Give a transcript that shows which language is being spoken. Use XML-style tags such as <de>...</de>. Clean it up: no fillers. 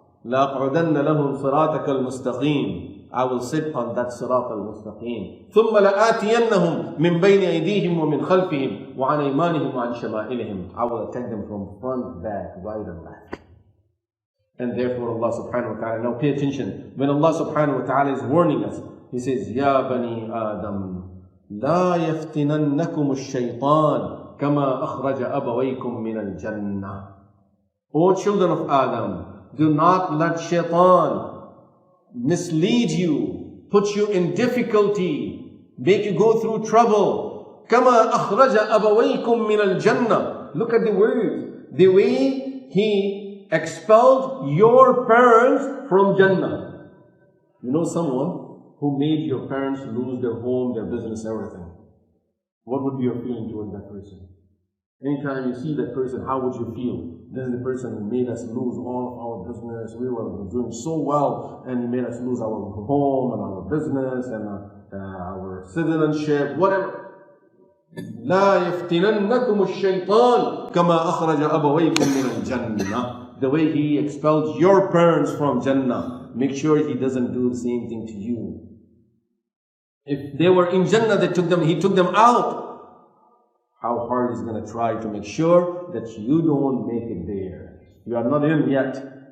<ar>لَأَقْعُدَنَّ لَهُمْ صِرَاطَكَ الْمُسْتَقِيمِ.</ar> <en>I will sit on that</en> <ar>صراط المستقيم. ثُمَّ لَآتِيَنَّهُمْ مِنْ بَيْنِ أَيْدِيهِمْ وَمِنْ خَلْفِهِمْ وَعَنْ أَيْمَانِهِمْ وَعَنْ شَمَائِلِهِمْ.</ar> <en>I will attack them from front, back, right and left. And therefore Allah subhanahu wa ta'ala, now pay attention. When Allah subhanahu wa ta'ala is warning us, He says,</en> <ar>يَا بَنِي آدَمْ لَا يَفْتِنَنَّكُمُ الشَّيْطَانِ كَمَا أَخْرَجَ أَبَوَيْكُمْ مِنَ الْجَنَّةِ.</ar> <en>O children of Adam, do not let shaitan mislead you, put you in difficulty, make you go through trouble.</en> <ar>كَمَا أَخْرَجَ أَبَوَيْكُمْ مِنَ الْجَنَّةِ.</ar> <en>Look at the words. The way He expelled your parents from Jannah. You know someone who made your parents lose their home, their business, everything. What would be your feeling towards that person? Anytime you see that person, how would you feel? This is the person who made us lose all of our business. We were doing so well, and he made us lose our home and our business and our citizenship, whatever.</en> <ar>لا يفتننكم الشيطان كما أخرج أبويكم من الجنة.</ar> <en>The way he expelled your parents from Jannah, make sure he doesn't do the same thing to you. If they were in Jannah, he took them out. How hard he's going to try to make sure that you don't make it there. You are not in yet.</en>